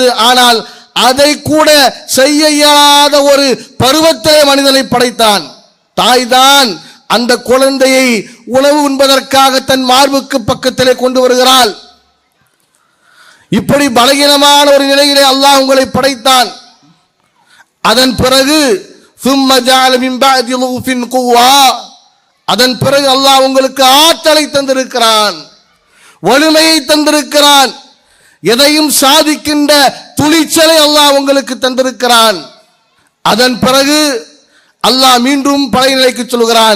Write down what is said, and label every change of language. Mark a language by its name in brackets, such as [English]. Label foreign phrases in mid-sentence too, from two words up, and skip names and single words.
[Tamil] ஆனால் அதை கூட செய்ய இயலாத ஒரு பருவத்திலே மனிதனை படைத்தான். தாய்தான் அந்த குழந்தையை உணவு உண்பதற்காக தன் மார்புக்கு பக்கத்திலே கொண்டு வருகிறாள். இப்படி பலகீனமான ஒரு நிலையிலே அல்லாஹ் உங்களை படைத்தான். அதன் பிறகு [Arabic] ثم جعل من بعد ضعف قوة, [Tamil] அதன் பிறகு அல்லாஹ் உங்களுக்கு ஆற்றலை தந்திருக்கிறான், வலிமையை தந்திருக்கிறான், எதையும் சாதிக்கின்ற துணிச்சலை அல்லாஹ் உங்களுக்கு தந்திருக்கிறான். அதன் பிறகு அல்லாஹ் மீண்டும் பழைய நிலைக்கு சொல்கிறான்.